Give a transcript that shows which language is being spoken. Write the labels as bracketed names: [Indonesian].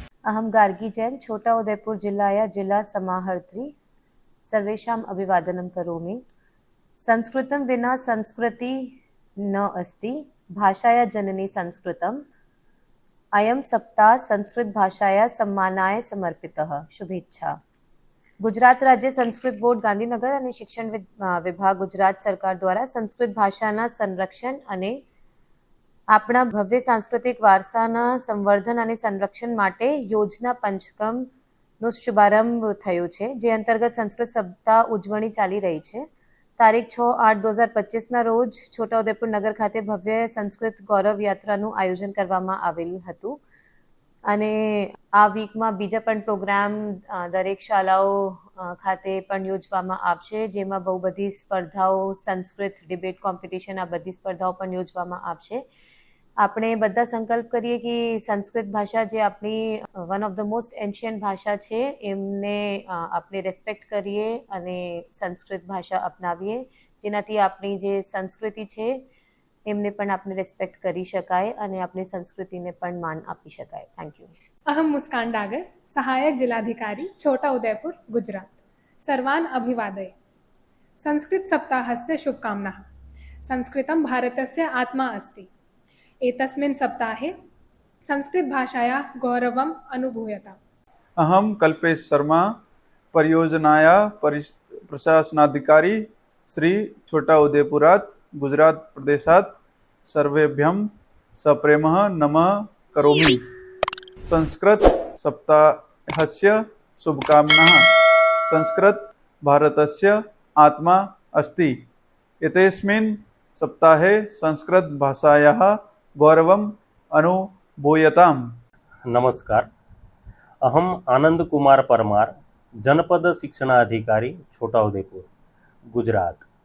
[Sanskrit] अहम गार्गी जैन, छोटा उदयपुर जिल्लाया जिला समाहर्त्री। सर्वेषाम् अभिवादनं करोमि। संस्कृतं विना संस्कृति न अस्ति, भाषाया जननी संस्कृतम्। अयं सप्ताह संस्कृत भाषाया सम्मानाय समर्पितः। शुभेच्छा। [Gujarati] गुजरात राज्य संस्कृत बोर्ड गांधीनगर અને શિક્ષણ વિભાગ ગુજરાત સરકાર દ્વારા સંસ્કૃત ભાષાના સંરક્ષણ અને આપણા ભવ્ય સાંસ્કૃતિક વારસાના સંવર્ધન અને સંરક્ષણ માટે યોજના પંચકમનો શુભારંભ થયો છે, જે અંતર્ગત સંસ્કૃત સપ્તાહ ઉજવણી ચાલી રહી છે। તારીખ 6-8-2025ના રોજ છોટાઉદેપુર નગર ખાતે ભવ્ય સંસ્કૃત ગૌરવ યાત્રાનું આયોજન કરવામાં આવેલું હતું અને આ વીકમાં બીજા પણ પ્રોગ્રામ દરેક શાળાઓ ખાતે પણ યોજવામાં આવશે, જેમાં બહુ બધી સ્પર્ધાઓ, સંસ્કૃત ડિબેટ કોમ્પિટિશન, આ બધી સ્પર્ધાઓ પણ યોજવામાં આવશે। આપણે બધા સંકલ્પ કરીએ કે સંસ્કૃત ભાષા જે આપણી [English] one of the most ancient [Gujarati] ભાષા છે એમને આપણે રેસ્પેક્ટ કરીએ અને સંસ્કૃત ભાષા અપનાવીએ, જેનાથી આપણી જે સંસ્કૃતિ છે એમને પણ આપણે રેસ્પેક્ટ કરી શકાય અને આપણી સંસ્કૃતિને પણ માન આપી શકાય। [English] Thank you. [Sanskrit] अहम मुस्कान डागर, सहायक जिलाधिकारी, छोटा उदयपुर, गुजरात। सर्वान् अभिवादये। संस्कृत सप्ताहस्य शुभकामनाः। संस्कृतं भारतस्य आत्मा अस्ति। एतस्मिन् सप्ताहे संस्कृत भाषायाः गौरवम् अनुभूयताम्। अहम कल्पेश शर्मा, परियोजनाया प्रशासनाधिकारी, श्री छोटा उदयपुरात्, गुजरात प्रदेशात् सर्वेभ्यं सप्रेमः नमः करोमि। संस्कृत सप्ताहस्य शुभकामनाः। संस्कृत भारतस्य आत्मा अस्ति। एतस्मिन् सप्ताहे संस्कृत भाषायाः गौरवम् अनुभूयताम्। नमस्कार। अहम आनंद कुमार परमार, जनपद शिक्षणाधिकारी, छोटा उदयपुर, गुजरात।